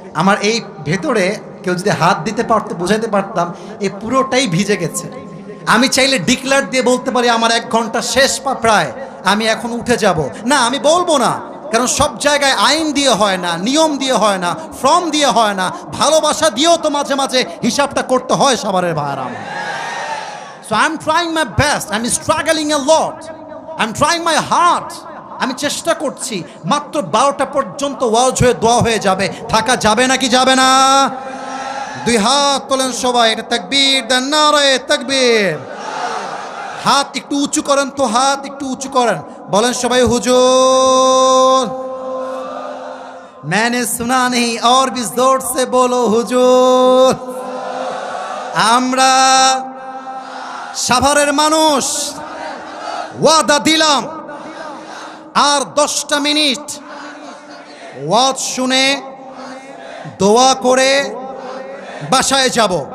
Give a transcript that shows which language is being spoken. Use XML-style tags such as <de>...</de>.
<bn>আমার এই ভেতরে কেউ যদি হাত দিতে পারতো, বোঝাতে পারতাম, এই পুরোটাই ভিজে গেছে। আমি চাইলে ডিক্লার দিয়ে বলতে পারি আমার 1 ঘন্টা শেষ প্রায়, আমি এখন উঠে যাব। না, আমি বলবো না, কারণ সব জায়গায় আইন দিয়ে হয় না, নিয়ম দিয়ে হয় না, ফর্ম দিয়ে হয় না, ভালোবাসা দিয়েও তো মাঝে মাঝে হিসাবটা করতে হয় সবারের ভাইয়ারা।</bn> <en>So I'm trying my best, I'm struggling a lot, I'm trying my heart,</en> <bn>আমি চেষ্টা করছি। মাত্র 12টা পর্যন্ত ওয়াজ হয়ে দোয়া হয়ে যাবে, থাকা যাবে নাকি যাবে না? 2 হাত তোলেন সবাই, এটা তাকবীর দেন, নারে তাকবীর। হাত একটু উঁচু করেন তো, হাত একটু উঁচু করেন, বলেন সবাই হুজুর।</bn> <hi>मैंने सुना नहीं और भी जोर से बोलो হুজুর।</hi> <bn>আমরা সাভারের মানুষ ওয়াদা দিলাম, আর 10টা মিনিট ওয়াজ শুনে দোয়া করে বাসায় যাব।</bn>